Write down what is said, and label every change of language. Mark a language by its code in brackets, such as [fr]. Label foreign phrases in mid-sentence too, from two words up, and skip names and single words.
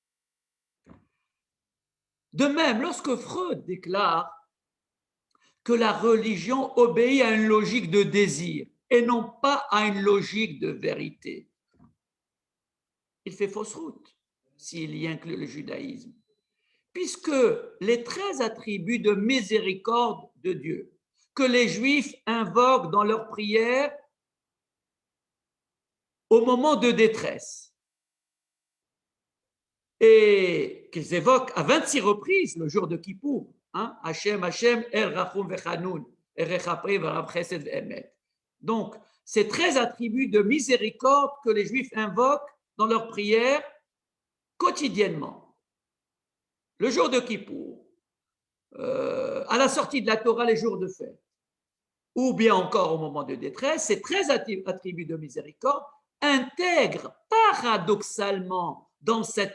[fr] De même, lorsque Freud déclare que la religion obéit à une logique de désir et non pas à une logique de vérité, il fait fausse route s'il y inclut le judaïsme, puisque les 13 attributs de miséricorde de Dieu que les Juifs invoquent dans leurs prières au moment de détresse et qu'ils évoquent à 26 reprises le jour de Kippour, hein, [he] ה', ה', אל רחום וחנון, ארך אפים ורב חסד ואמת. [fr] Donc, ces 13 attributs de miséricorde que les Juifs invoquent dans leurs prières quotidiennement. Le jour de Kippour, à la sortie de la Torah, les jours de fête, ou bien encore au moment de détresse, ces 13 attributs de miséricorde intègrent paradoxalement dans cette